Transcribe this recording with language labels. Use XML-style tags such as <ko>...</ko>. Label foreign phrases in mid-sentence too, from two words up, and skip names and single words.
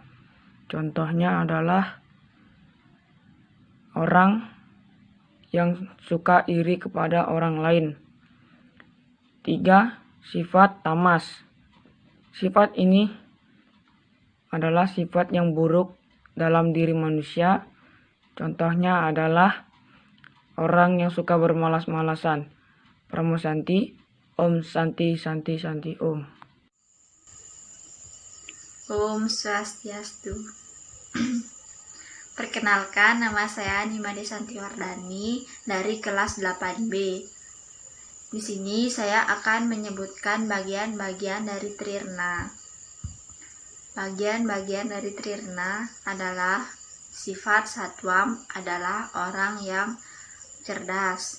<id>Contohnya adalah orang yang suka iri kepada orang lain. 3. Sifat tamas. Sifat ini adalah sifat yang buruk dalam diri manusia. Contohnya adalah orang yang suka bermalas-malasan.</id> <sa>Pramu Santi, Om Santi Santi Santi Om.</sa> <id>Om Swastiastu. Perkenalkan, nama saya Nimade Santiwardani dari kelas 8B. Di sini saya akan menyebutkan bagian-bagian dari Trirna. Bagian-bagian dari Trirna adalah sifat Satwam adalah orang yang cerdas.</id>